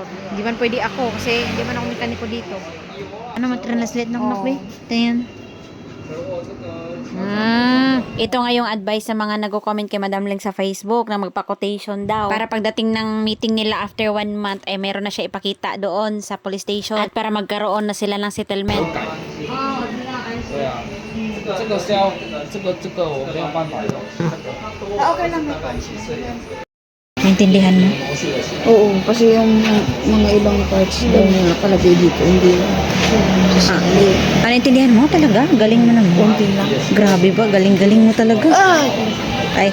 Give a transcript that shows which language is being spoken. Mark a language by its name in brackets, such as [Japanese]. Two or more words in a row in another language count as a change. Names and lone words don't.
[Filipino] Hindi man pwede ako kasi hindi man ako mekaniko dito. Ano mag-translate ng knock, ito yan. Ito nga yung advice sa mga nagko-comment kay Madam Leng sa Facebook na magpa-quotation daw. Para pagdating ng meeting nila [English] after 1 month, [Filipino] ay meron na siya ipakita doon sa [English] police station [Filipino] at para magkaroon na sila ng settlement. [Chinese] 这个是要我没有办法用。 [Filipino] Okay lang. Naintindihan mo? Oo, kasi yung mga ibang parts daw na nakalagay dito, hindi sasali. Naintindihan mo talaga? Galing mo naman. Konti lang. Grabe ba? Galing-galing mo talaga. Ay.